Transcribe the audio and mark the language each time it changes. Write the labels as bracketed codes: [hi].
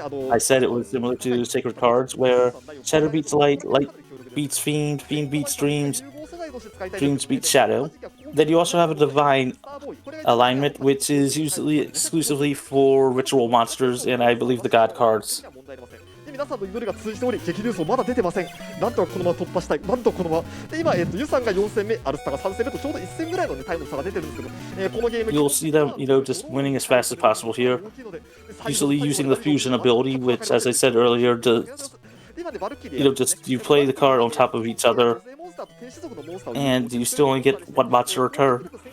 [en] I said it was similar to Sacred Cards, where Shadow beats Light, Light beats Fiend, Fiend beats Dreams, Dreams beats Shadow. Then you also have a Divine alignment, which is usually exclusively for ritual monsters, and I believe the God cards. [ja] 皆さんの祈りが通じており、激流層まだ出てません。なんとかこのまま突破したい。なんとこのまま。で、今、ユさんが4戦目、アルスタが3戦目とちょうど1戦ぐらいの、タイムの差が出てるんですけど、このゲーム [en] You'll see them, just winning as fast as possible here. Usually using the fusion ability, which, as I said earlier, does, you play the card on top of each other, and you still only get one monster a turn.